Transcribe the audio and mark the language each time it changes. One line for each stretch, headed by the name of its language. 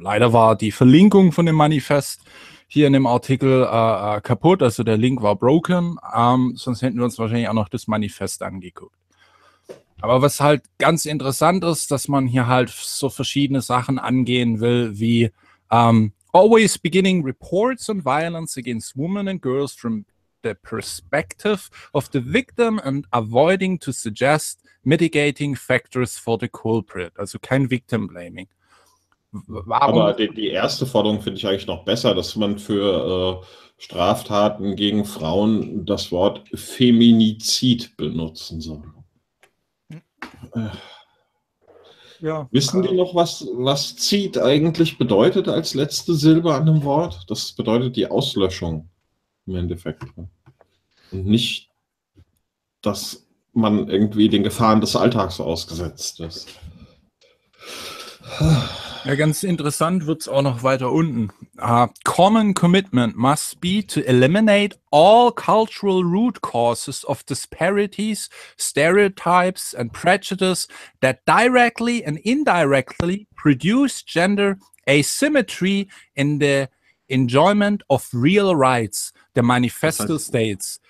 German: Leider war die Verlinkung von dem Manifest hier in dem Artikel kaputt, also der Link war broken. Sonst hätten wir uns wahrscheinlich auch noch das Manifest angeguckt. Aber was halt ganz interessant ist, dass man hier halt so verschiedene Sachen angehen will, wie
English: always beginning reports on violence against women and girls from the perspective of the victim and avoiding to suggest mitigating factors for the culprit.
German: Also kein Victim Blaming. Warum? Aber die erste Forderung finde ich eigentlich noch besser, dass man für Straftaten gegen Frauen das Wort Feminizid benutzen soll. Ja, wissen die noch, was Zid eigentlich bedeutet als letzte Silbe an dem Wort? Das bedeutet die Auslöschung im Endeffekt. Und nicht, dass man irgendwie den Gefahren des Alltags ausgesetzt ist. Ja, ganz interessant wird es auch noch weiter unten.
English: Common commitment must be to eliminate all cultural root causes of disparities, stereotypes and prejudice that directly and indirectly produce gender asymmetry in the enjoyment of real rights, the manifesto
German: das heißt,
English: states.